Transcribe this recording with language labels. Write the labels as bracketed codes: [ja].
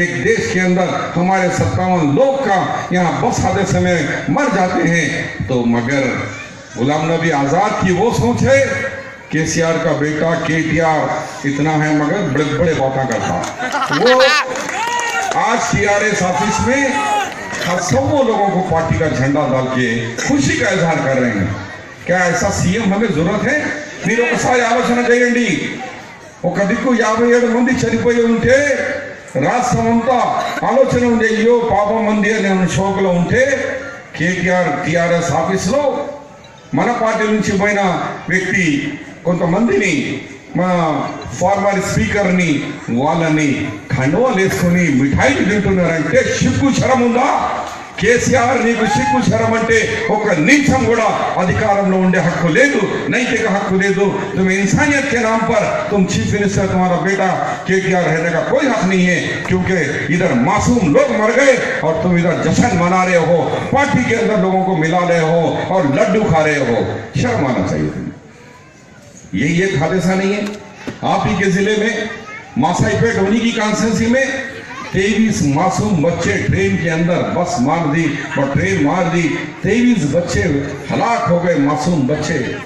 [hi] एक देश के अंदर हमारे 57 लोग का यहाँ बस हादसे में मर जाते हैं, तो मगर गुलाम नबी आजाद की वो सोच है, केसीआर का बेटा केटीआर इतना है मगर बड़े बड़े बातें करता। वो आज टीआरएस ऑफिस में 100 लोगों को पार्टी का झंडा डाल के खुशी का इजहार कर रहे हैं। क्या ऐसा सीएम हमें जरूरत है? [te] మీరు ఒకసారి ఆలోచన చేయండి। ఒక దిక్కు 57 మంది చనిపోయి ఉంటే రాష్ట్రమంతా ఆలోచన ఉంది, అయ్యో పాపం మంది అనే షోకులో ఉంటే కేటీఆర్ టీఆర్ఎస్ ఆఫీస్లో మన పార్టీ నుంచి పోయిన వ్యక్తి కొంతమందిని, మా ఫార్మర్ స్పీకర్ని, వాళ్ళని కండువాలు వేసుకొని మిఠాయిలు తింటున్నారంటే సిగ్గు శరం ఉందా? కేసీఆర్ నీకు సిగ్గు శరం అంటే ఒక నిమిషం కూడా అధికారంలో ఉండే హక్కు లేదు, నైతిక హక్కు లేదు। [hi] तुम इंसानियत के नाम पर तुम चीफ मिनिस्टर, तुम्हारा बेटा केटीआर रहने का कोई हक नहीं है, क्योंकि इधर मासूम लोग मर गए और तुम इधर जश्न मना रहे हो, पार्टी के अंदर लोगों को मिला रहे हो और लड्डू खा रहे हो। शर्म आना चाहिए तुम्हें। यही एक हादसा नहीं है आप ही के जिले में, मासाईपेट उन्हीं की कॉन्स्टिट्यूंसी में 23 मासूम बच्चे ट्रेन के अंदर बस मार दी और ट्रेन मार दी, 23 बच्चे हलाक हो गए, मासूम बच्चे।